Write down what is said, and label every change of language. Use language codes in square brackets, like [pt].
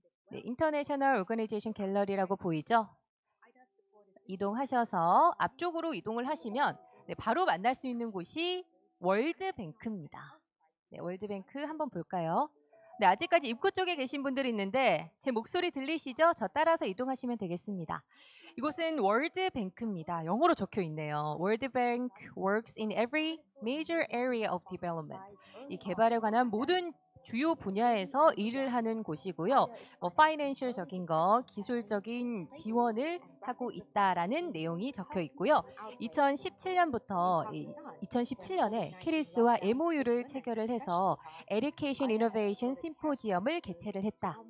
[ko] 네, 인터내셔널 오거니제이션 갤러리라고 보이죠? 이동하셔서 앞쪽으로 이동을 하시면 네, 바로 만날 수 있는 곳이 월드뱅크입니다. 네, 월드뱅크 한번 볼까요? 네, 아직까지 입구 쪽에 계신 분들이 있는데 제 목소리 들리시죠? 저 따라서 이동하시면 되겠습니다. 이곳은 월드뱅크입니다. 영어로 적혀 있네요. [en] World Bank works in every major area of development. [ko] 이 개발에 관한 모든 주요 분야에서 일을 하는 곳이고요. 파이낸셜적인 거, 기술적인 지원을 하고 있다라는 내용이 적혀 있고요. 2017년에 케리스와 MOU를 체결을 해서 Education Innovation 심포지엄을 개최를 했다.